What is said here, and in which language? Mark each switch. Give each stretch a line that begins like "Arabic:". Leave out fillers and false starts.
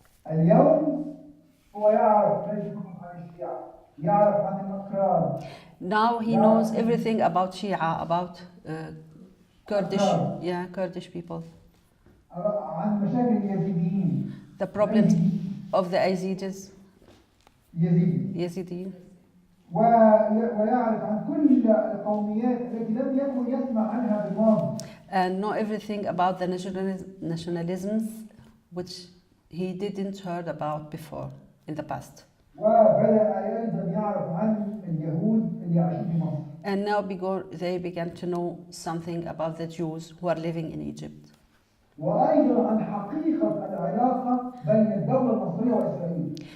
Arabic: اليوم هو يعرف عن الشيعة، يعرف عن الأكراد.
English: Now he knows everything about Shia, about Kurdish people.
Arabic: عن مشاكل اليزيديين.
English: The problems of the Yazidis. Yazidi.
Arabic: ويعرف عن كل القوميات التي لم يكن يسمع عنها بالماضي.
English: And know everything about the nationalisms which he didn't heard about before in the past.
Arabic: وبدأ أيضا يعرف عن اليهود اللي عاشوا في مصر.
English: And now they began to know something about the Jews who are living in Egypt.
Arabic: وأيضا عن حقيقة العلاقة بين الدولة المصرية وإسرائيل.